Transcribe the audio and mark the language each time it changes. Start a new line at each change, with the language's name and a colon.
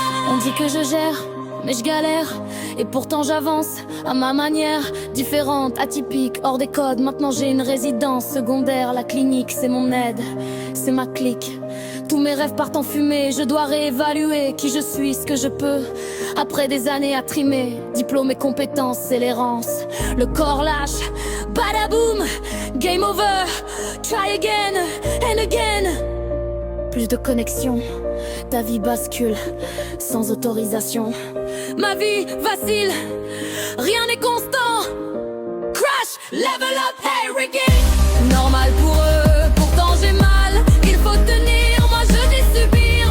French: On dit que je gère, mais je galère. Et pourtant j'avance à ma manière, différente, atypique, hors des codes. Maintenant j'ai une résidence secondaire, la clinique c'est mon aide, c'est ma clique. Tous mes rêves partent en fumée, je dois réévaluer qui je suis, ce que je peux. Après des années à trimer, diplôme et compétences, c'est l'errance. Le corps lâche, badaboum,
English: game over, try again and again.
French: Plus de connexion, ta vie bascule sans autorisation. Ma vie vacille, rien n'est constant.
English: Crash, level up, hey, regain.
French: Normal pour eux, pourtant j'ai mal, il faut tenir, moi je dis subir.